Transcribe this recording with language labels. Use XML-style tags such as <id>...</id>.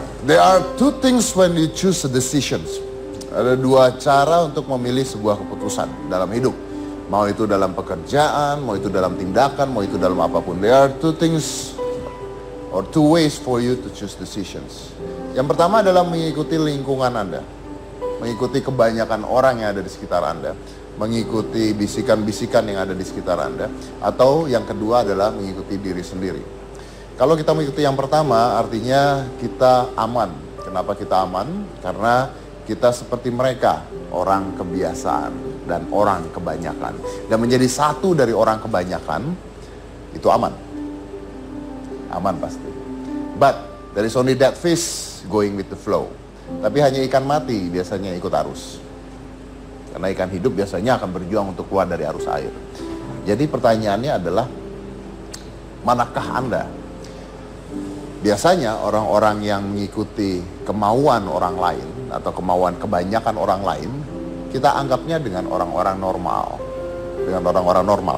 <en>There are two things when you choose decisions.</en> <id>Ada dua cara untuk memilih sebuah keputusan dalam hidup. Mau itu dalam pekerjaan, mau itu dalam tindakan, mau itu dalam apapun.</id> <en>There are two things or two ways for you to choose decisions.</en> <id>Yang pertama adalah mengikuti lingkungan Anda. Mengikuti kebanyakan orang yang ada di sekitar Anda. Mengikuti bisikan-bisikan yang ada di sekitar Anda. Atau yang kedua adalah mengikuti diri sendiri. Kalau kita mengikuti yang pertama, artinya kita aman. Kenapa kita aman? Karena kita seperti mereka, orang kebiasaan dan orang kebanyakan. Dan menjadi satu dari orang kebanyakan, itu aman. Aman pasti.</id> <en>But, there is only that fish going with the flow.</en> <id>Tapi hanya ikan mati biasanya ikut arus. Karena ikan hidup biasanya akan berjuang untuk keluar dari arus air. Jadi pertanyaannya adalah, manakah Anda? Biasanya orang-orang yang mengikuti kemauan orang lain atau kemauan kebanyakan orang lain, kita anggapnya dengan orang-orang normal. Dengan orang-orang normal.</id>